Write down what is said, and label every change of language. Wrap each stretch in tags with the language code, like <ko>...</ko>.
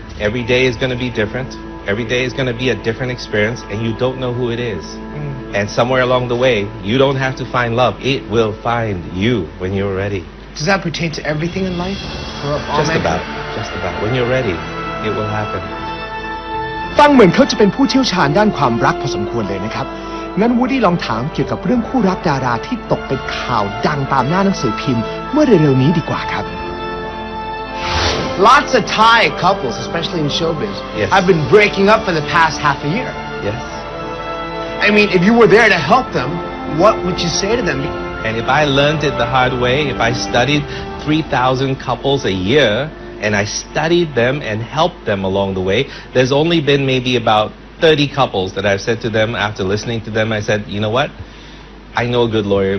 <en>Every day is going to be different. Every day is going to be a different experience, and you don't know who it is. And somewhere along the way, you don't have to find love. It will find you when you're ready. Does that pertain to everything in life? For all Just mankind? about. When you're ready, it will happen.</en> <th>ฟังเหมือนเขาจะเป็นผู้เชี่ยวชาญด้านความรักพอสมควรเลยนะครับ งั้นวูดดี้ลองถามเกี่ยวกับเรื่องคู่รักดาราที่ตกเป็นข่าวดังตามหน้าหนังสือพิมพ์เมื่อเร็วๆนี้ดีกว่าครับ</th> <en>Lots of Thai couples, especially in showbiz, Yes. have been breaking up for the past half a year. Yes. I mean, if you were there to help them, what would you say to them? And if I learned it the hard way, if I studied 3,000 couples a year, and I studied them and helped them along the way, there's only been maybe about 30 couples that I've said to them after listening to them, I said, you know what? I know a good lawyer.</en>